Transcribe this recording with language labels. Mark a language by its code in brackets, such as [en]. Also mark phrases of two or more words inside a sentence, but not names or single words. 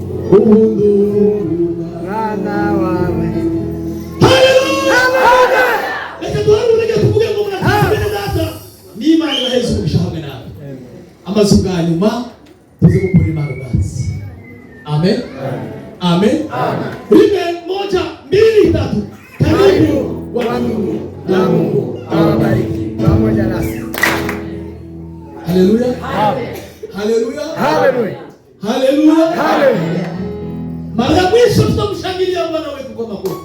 [rw] umwana wawe. Reka duharure tuvuge ngo muracyari data n'Imana ibaheze umugisha hamwe nawe. Amazu bwa nyuma tuze gukora Imana ubwatsi. Amen. Amen. Rimwe, [sw] moja, mbili, tatu. Karibu wa Mungu na Mungu awabariki pamoja nasi. Haleluya. Haleluya. Haleluya. Haleluya. Haleluya. Mara mwisho tutamshangilia Bwana wetu kwa makofi.